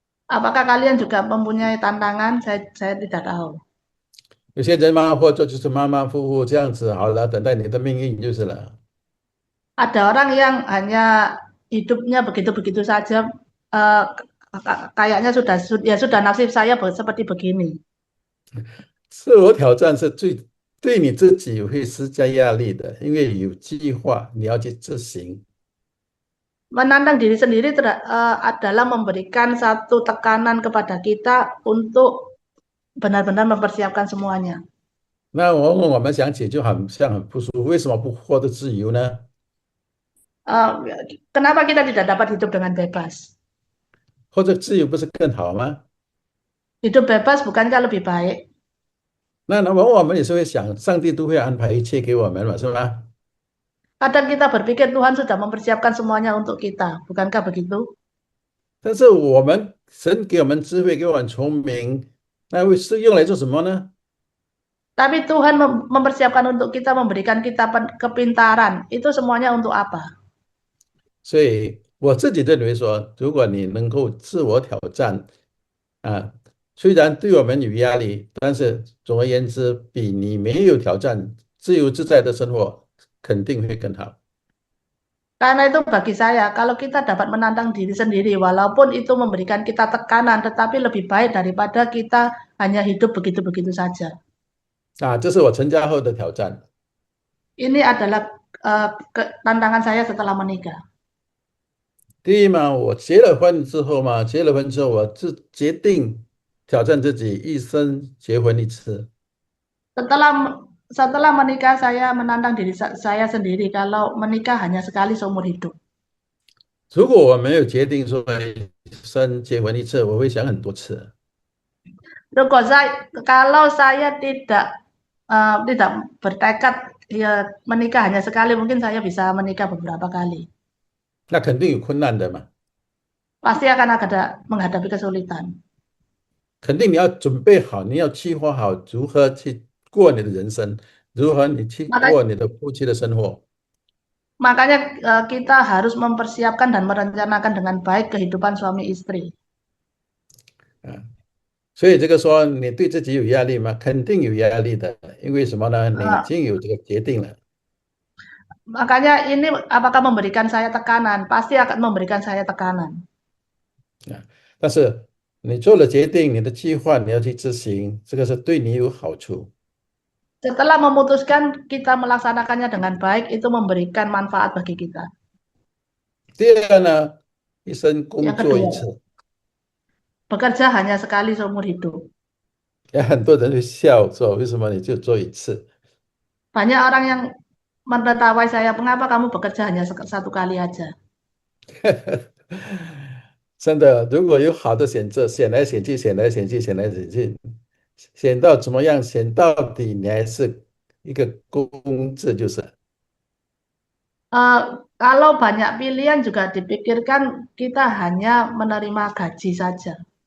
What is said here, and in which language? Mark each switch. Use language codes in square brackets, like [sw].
[id] Apakah kalian juga mempunyai tantangan? Saya tidak tahu. [zh] 有些人嘛，或者就是马马虎虎这样子，好了，等待你的命运就是了。 [id] Ada orang yang hanya hidupnya begitu-begitu saja, eh, kayaknya sudah nasib saya seperti begini. [zh] 自我挑战是对你自己会施加压力的，因为有计划，你要去执行。 [id] Menantang diri sendiri adalah memberikan satu tekanan kepada kita untuk benar-benar mempersiapkan semuanya. [zh] 那往往我们想起就好像很不舒服，为什么不获得自由呢？ [id] Eh, Kenapa kita tidak dapat hidup dengan bebas? [zh] 或者自由不是更好吗？ [id] Hidup bebas bukankah lebih baik? [zh] 那往往我们也是会想，上帝都会安排一切给我们嘛，是吗？ [id] Kadang kita berpikir Tuhan sudah mempersiapkan semuanya untuk kita, bukankah begitu? [zh] 但是神给我们智慧，给我们聪明，那是用来做什么呢？ [id] Tapi Tuhan mempersiapkan untuk kita, memberikan kita kepintaran. Itu semuanya untuk apa? [zh] 所以我自己认为说，如果你能够自我挑战啊，虽然对我们有压力，但是总而言之，比你没有挑战、自由自在的生活肯定会更好。 [id] Karena itu bagi saya, kalau kita dapat menantang diri sendiri, walaupun itu memberikan kita tekanan, tetapi lebih baik daripada kita hanya hidup begitu-begitu saja. [zh] 这是我成家后的挑战。 [id] Ini adalah tantangan saya setelah menikah. [zh] 第一嘛，我结了婚之后，我决定挑战自己，一生结婚一次。 [id] Setelah setelah menikah, saya menantang diri saya sendiri kalau menikah hanya sekali seumur hidup. [zh] 如果我没有决定说一生结婚一次，我会想很多次。 [id] Kalau saya tidak bertekad ya, menikah hanya sekali, mungkin saya bisa menikah beberapa kali. [zh] 那肯定有困难的嘛， [id] Pasti akan ada menghadapi kesulitan. [zh] 肯定你要准备好，你要计划好如何去过你的人生，如何你去过你的夫妻的生活。 [id] Makanya kita harus mempersiapkan dan merencanakan dengan baik kehidupan suami istri. [zh] 啊，所以这个说你对自己有压力吗？肯定有压力的，因为什么呢？你已 Uh, 经有这个决定了。 [id] Makanya ini apakah memberikan saya tekanan? Pasti akan memberikan saya tekanan. [zh] 但是你做了决定，你的计划你要去执行，这个是对你有好处。 [id] Setelah memutuskan kita melaksanakannya dengan baik, itu memberikan manfaat bagi kita. [zh] 第二呢，一生工 [id] Yang kedua, [zh] 作一次。 [id] bekerja hanya sekali seumur hidup. [zh] 有很多人会笑说，为什么你就做一次？ [id] Banyak orang yang menertawai saya, mengapa kamu bekerja hanya satu kali aja? [zh] 真的，如果有好的选择，选来选去，选来选去，选来选去，选到怎么样，选到底，你还是一个工字就是。 [id] Eh, kalau banyak pilihan juga dipikirkan kita hanya menerima gaji saja.